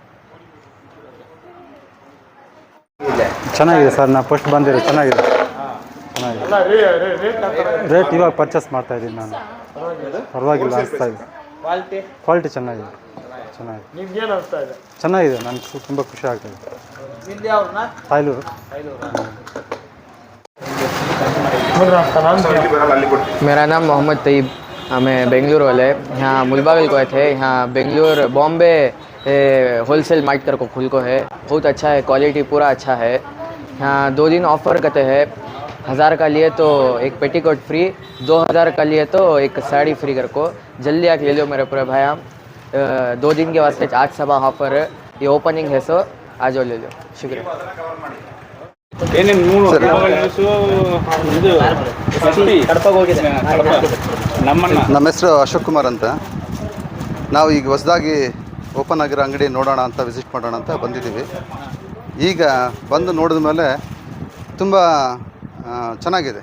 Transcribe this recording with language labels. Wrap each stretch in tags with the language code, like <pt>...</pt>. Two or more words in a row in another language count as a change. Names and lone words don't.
<kn>ಚೆನ್ನಾಗಿದೆ ಸರ್. ನಾ ಫಸ್ಟ್ ಬಂದಿರೋ ಚೆನ್ನಾಗಿದೆ. ರೇಟ್ ಇವಾಗ ಪರ್ಚೇಸ್ ಮಾಡ್ತಾ ಇದ್ದೀನಿ ನಾನು. ಪರವಾಗಿಲ್ಲ ಅನಿಸ್ತಾ ಇದೆ. ಕ್ವಾಲಿಟಿ ಚೆನ್ನಾಗಿದೆ. ಚೆನ್ನಾಗಿದೆ. ನನಗೆ ತುಂಬ ಖುಷಿ ಆಗ್ತಾಯಿದೆ. ಸಾಯ್ಲೂರು.</kn> <hi>मेरा नाम मोहम्मद तईब, हमें बेंगलुरु वाले यहाँ मुलबागल को आए थे. यहाँ बेंगलुरु बॉम्बे होलसेल मार्ट कर को खुल को है. बहुत अच्छा है, क्वालिटी पूरा अच्छा है. यहाँ 2 दिन ऑफ़र करते हैं. 1000 का लिए तो एक पेटीकोट फ्री, 2000 का लिए तो एक साड़ी फ्री कर को. जल्दी आके ले लो मेरे पूरे भाई. हम 2 दिन के वास्ते आज सब ऑफ़र ये ओपनिंग है, सो आज ले लो. शुक्रिया.</hi> <kn>ನಮ್ಮ ಹೆಸರು ಅಶೋಕ್ ಕುಮಾರ್ ಅಂತ. ನಾವು ಈಗ ಹೊಸದಾಗಿ ಓಪನ್ ಆಗಿರೋ ಅಂಗಡಿ ನೋಡೋಣ ಅಂತ, ವಿಸಿಟ್ ಮಾಡೋಣ ಅಂತ ಬಂದಿದ್ದೀವಿ. ಈಗ ಬಂದು ನೋಡಿದ ಮೇಲೆ ತುಂಬ ಚೆನ್ನಾಗಿದೆ.</kn>